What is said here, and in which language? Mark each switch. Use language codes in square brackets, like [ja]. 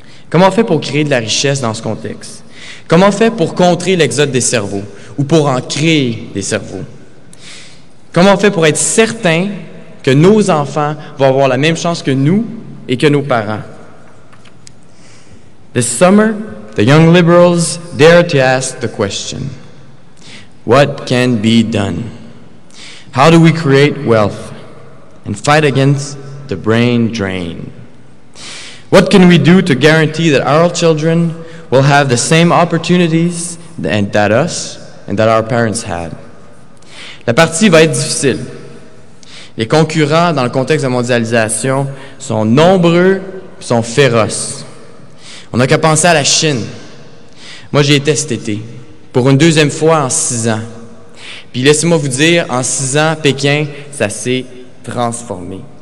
[fr] Comment on fait pour créer de la richesse dans ce contexte? Comment on fait pour contrer l'exode des cerveaux ou pour en créer des cerveaux? Comment on fait pour être certain que nos enfants vont avoir la même chance que nous et que nos parents? [en] This summer, the young liberals dare to ask the question, what can be done? How do we create wealth and fight against the brain drain? What can we do to guarantee that our children will have the same opportunities that us and that our parents had? [fr] La partie va être difficile. Les concurrents dans le contexte de mondialisation sont nombreux et sont féroces. On n'a qu'à penser à la Chine. Moi, j'y étais cet été, pour une deuxième fois en 6 ans. Puis laissez-moi vous dire, en 6 ans, Pékin, ça s'est transformé.